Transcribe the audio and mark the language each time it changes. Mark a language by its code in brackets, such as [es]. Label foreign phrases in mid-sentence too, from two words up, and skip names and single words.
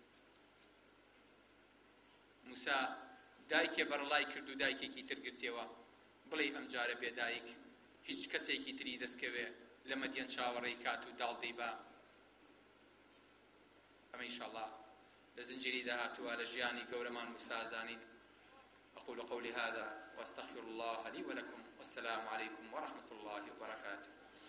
[ckb] موسا دایکێ بەرەڵای کرد و دایکێکی تر گرتێوە بڵێ ئەم جارە بێ دایک هیچ کەسێکی تری دەستکەوێ لە مەدیەن چاوەڕێی کات و داڵدەی با ئەمە ئینشاءالله لە زنجیری داهاتووە لە ژیانی گەورەمان موسا زانین [ar] أقول قولي هذا وأستغفر الله لي ولكم والسلام عليكم ورحمة [ckb] الله وبركاته